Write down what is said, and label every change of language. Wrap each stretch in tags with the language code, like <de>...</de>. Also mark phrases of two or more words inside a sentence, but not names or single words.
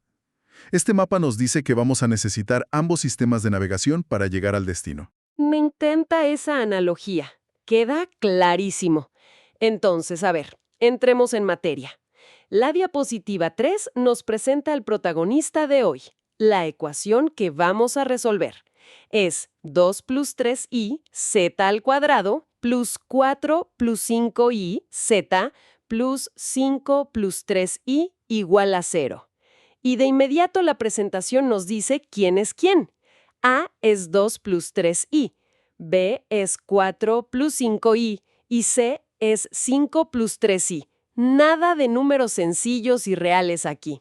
<es>Este mapa nos dice que vamos a necesitar ambos sistemas de navegación para llegar al destino. Me encanta esa analogía. Queda clarísimo. Entonces, a ver, entremos en materia. La diapositiva 3 nos presenta al protagonista de hoy. La ecuación que vamos a resolver es 2 plus 3i z al cuadrado plus 4 plus 5i z plus 5 plus 3i igual a 0. Y de inmediato la presentación nos dice quién es quién. A es 2 plus 3i, B es 4 plus 5i y C es 5 plus 3i. Nada de números sencillos y reales aquí.</es>